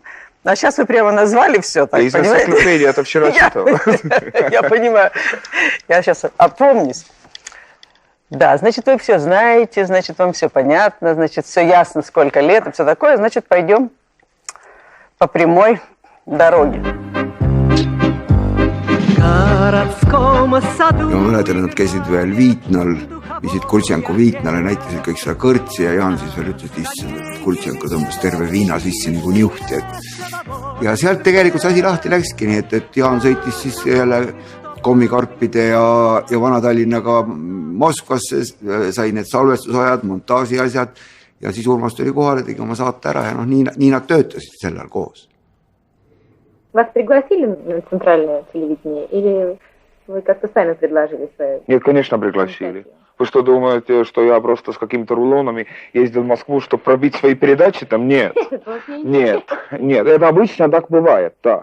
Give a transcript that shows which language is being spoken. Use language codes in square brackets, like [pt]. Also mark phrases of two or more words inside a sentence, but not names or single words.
[ru] А сейчас вы прямо назвали все так, понимаете? Энциклопедия, это вчера читал. Я понимаю. Я сейчас опомнюсь. Да, значит, вы все знаете, значит, вам все понятно, значит, все ясно, сколько лет и все такое. Значит, пойдем по прямой дороге. [et] Ja mõnedele nad käisid veel Viitnal, viisid Kultsenko Viitnale, näitasid kõik seda kõrtsi ja Jaan siis veel ütles, et issand, et Kultsenko tõmbas terve viina sisse nagu niuhti. Ja sealt tegelikult see asi lahti läkski, nii et Jaan sõitis siis jälle kommikarpide ja Vana-Tallinnaga Moskvasse, sai need salvestusajad, montaaži asjad ja siis Urmas tuli kohale, tegi oma saate ära ja nii nad töötasid sellel koos. [ru] Вас пригласили на центральное телевидение или вы как-то сами предложили свое? Нет, конечно, пригласили. Вы что, думаете, что я просто с какими-то рулонами ездил в Москву, чтобы пробить свои передачи там? Нет. Нет, это обычно так бывает, да.